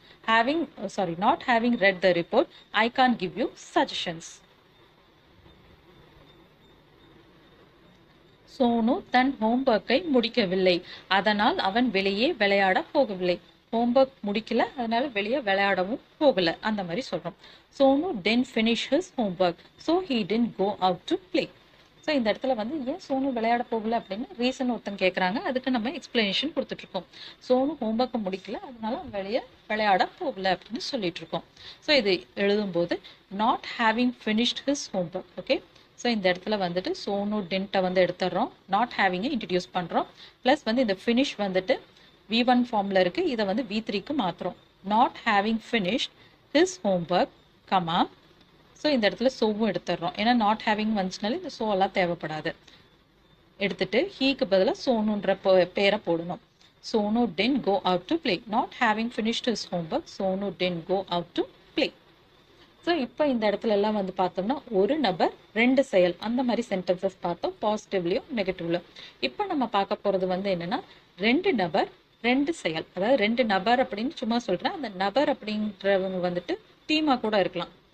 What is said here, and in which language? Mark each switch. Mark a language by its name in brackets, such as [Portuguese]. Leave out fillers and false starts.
[English] Having sorry, not having read the report, I can't give you suggestions. [Tamil] Sonu தன் ஹோம்ஒர்க்கை முடிக்கவில்லை, அதனால் அவன் வெளியே விளையாட போகவில்லை. ஹோம்ஒர்க் முடிக்கல, அதனால வெளியே விளையாடவும் போகல, அந்த மாதிரி சொல்றோம். [English] Sonu didn't finish his homework, so he didn't go out to play. [Tamil] So இந்த இடத்துல வந்து ஏன் சோனு விளையாட போகல அப்படின்னு ரீசன் ஒருத்தங்க கேட்குறாங்க. அதுக்கு நம்ம எக்ஸ்பிளனேஷன் கொடுத்துட்ருக்கோம். சோனு ஹோம்ஒர்க்கை முடிக்கல, அதனால வெளியே விளையாட போகல அப்படின்னு சொல்லிட்டு இருக்கோம். ஸோ இது எழுதும்போது [English] Not having finished his homework. [Tamil] Okay, so இந்த இடத்துல வந்துட்டு சோனு டென்ட்டை வந்து எடுத்துடுறோம், நாட் ஹேவிங்கை இன்ட்ரடியூஸ் பண்ணுறோம். ப்ளஸ் வந்து இந்த ஃபினிஷ் வந்துட்டு V1 ஃபார்மில் இருக்குது, இதை வந்து V3க்கு மாற்றுறோம். [English] Not having finished his homework, comma. [Tamil] So இந்த இடத்துல சோவும் எடுத்துடுறோம், ஏன்னா நாட் ஹேவிங் வந்துச்சுனாலே இந்த சோ எல்லாம் தேவைப்படாது. எடுத்துட்டு ஹீக்கு பதிலாக சோனுன்ற பேரை போடணும். [English] Sonu didn't go out to play, not having finished his homework, Sonu didn't go out to play. [Tamil] So இப்போ இந்த இடத்துல எல்லாம் வந்து பார்த்தோம்னா ஒரு நபர் ரெண்டு செயல், அந்த மாதிரி சென்டென்சஸ் பார்த்தோம், பாசிட்டிவ்லையும் நெகட்டிவ்லையும். இப்போ நம்ம பார்க்க போகிறது வந்து என்னென்னா ரெண்டு நபர் ரெண்டு செயல். அதாவது ரெண்டு நபர் அப்படின்னு சும்மா சொல்கிறேன், அந்த நபர் அப்படின்றவங்க வந்துட்டு டீமாக கூட இருக்கலாம்.